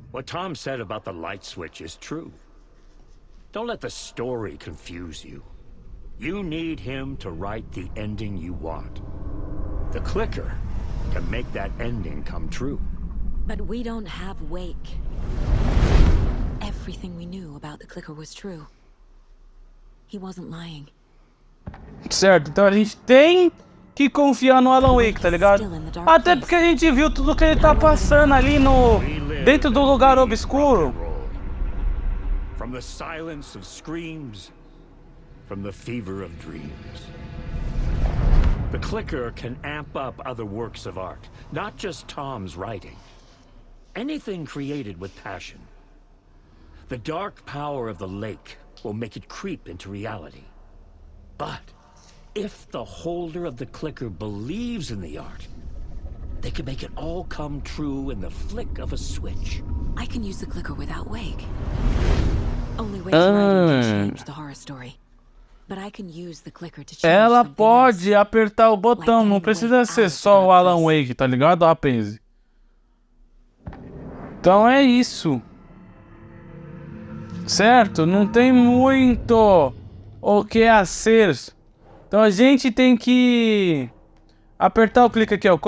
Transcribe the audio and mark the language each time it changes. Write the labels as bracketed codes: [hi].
[en] What Tom said about the light switch is true. Don't let the story confuse you. You need him to write the ending you want. The clicker can make that ending come true. But we don't have Wake. Everything we knew about the clicker was true. He wasn't lying. [pt] Certo, então a gente tem que confiar no Alan Wake, tá ligado? Até porque a gente viu tudo que ele tá passando ali dentro do lugar obscuro. [en] From the silence of screams, from the fever of dreams. The clicker can amp up other works of art, not just Tom's writing. Anything created with passion. The dark power of the lake will make it creep into reality. But if the holder of the clicker believes in the art, they can make it all come true in the flick of a switch. I can use the clicker without Wake. Only Wake's writing can change the horror story. But I can use the clicker to change [pt] Ela [en] something [pt] pode [en] else. [pt] apertar o botão, não precisa ser só o Alan Wake, tá ligado, rapaz? Então é isso. Certo? Não tem muito o que a ser. Então a gente tem que apertar o clique aqui, ó.